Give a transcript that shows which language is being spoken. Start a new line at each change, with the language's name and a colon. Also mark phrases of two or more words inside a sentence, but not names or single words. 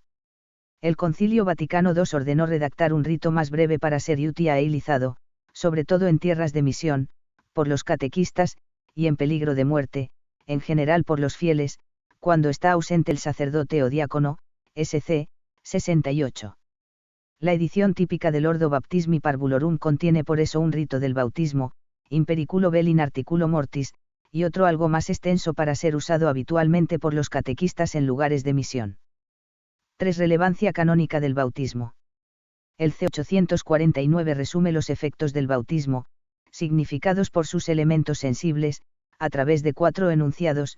Spanish: El Concilio Vaticano II ordenó redactar un rito más breve para ser utilizado, sobre todo en tierras de misión, por los catequistas, y en peligro de muerte, en general por los fieles, cuando está ausente el sacerdote o diácono, SC, 68. La edición típica del Ordo Baptismi Parvulorum contiene por eso un rito del bautismo,
Latin: in periculo vel in articulo mortis,
Spanish: y otro algo más extenso para ser usado habitualmente por los catequistas en lugares de misión. 3. Relevancia canónica del bautismo. El C. 849 resume los efectos del bautismo, significados por sus elementos sensibles, a través de 4 enunciados.